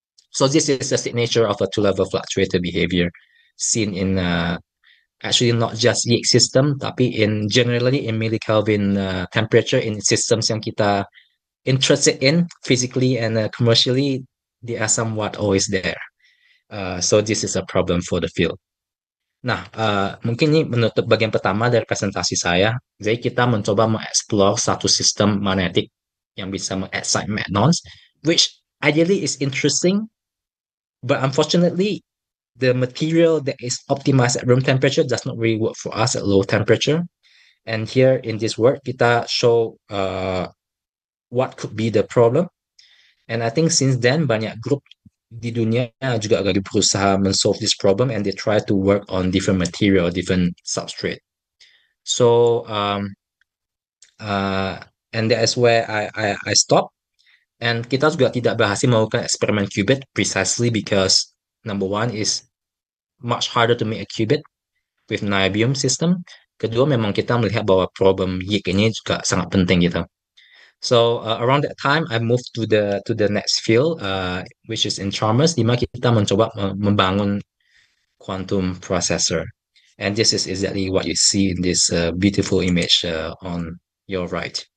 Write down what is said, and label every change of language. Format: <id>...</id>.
<en>So this is the signature of a two-level fluctuator behavior seen in actually not just Yeak system, tapi in generally in millikelvin temperature in systems yang kita interested in physically and commercially, they are somewhat always there. So this is a problem for the field.</en> <id>Nah, mungkin ini menutup bagian pertama dari presentasi saya. Jadi kita mencoba mengeksplor satu sistem magnetik yang bisa mengexcite</id> <en>magnons, which ideally is interesting, but unfortunately, the material that is optimized at room temperature does not really work for us at low temperature. And here in this work, kita show what could be the problem. And I think since then,</en> <id>banyak grup di dunia juga lagi berusaha</id> <en>solve this problem, and they try to work on different material, different substrate. So, and that is where I stop. And</en> <id>kita juga tidak berhasil melakukan eksperimen qubit</id> <en>precisely because number one is much harder to make a qubit with niobium system.</en> <id>Kedua, memang kita melihat bahwa problem Yeak ini juga sangat penting gitu.</id> <en>So around that time, I moved to the next field, which is in Chalmers,</en> <id>di mana kita mencoba membangun quantum processor.</id> <en>And this is exactly what you see in this beautiful image on your right.</en>